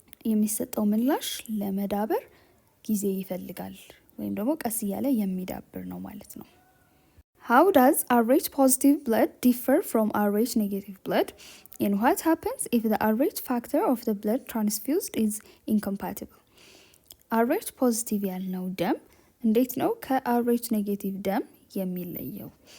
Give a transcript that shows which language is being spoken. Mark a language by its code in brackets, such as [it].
[am] የሚሰጠው ምላሽ ለመዳበር ጊዜ ይፈልጋል ወይም ደግሞ ቀስ እያለ የሚዳብር ነው ማለት ነው። [en] How does RH positive blood differ from RH negative blood? And what happens if the RH factor of the blood transfused is incompatible? [am] RH positive ያልነው ደም እንዴት ነው ከRH negative ደም የሚለየው?